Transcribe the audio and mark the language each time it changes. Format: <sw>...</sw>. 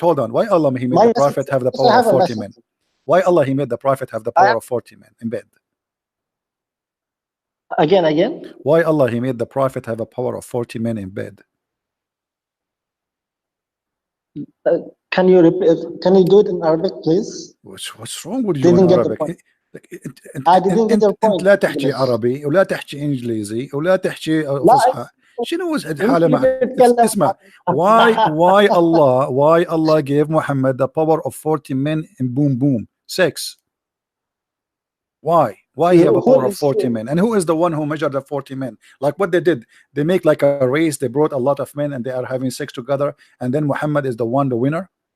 <en>Hold on. Why Allah he made the Prophet have the power of 40 men? Why Allah he made the Prophet have the power of 40 men in bed? Again? Why Allah he made the Prophet have a power of 40 men in bed? Can you repeat? Can you do it in Arabic, please? What's wrong with you in Arabic?</en> <ar>انت لا تحكي عربي ولا تحكي انجليزي ولا تحكي فصحى. شنو الحاله مع اسمع.</ar> <en>why Allah gave Muhammad the power of 40 men in boom 6? Why he have a power of 40 men? And who is the one who measured the 40 men? Like what they did, they make like a race, they brought a lot of men and they are having sex together, and then Muhammad is the winner.</en>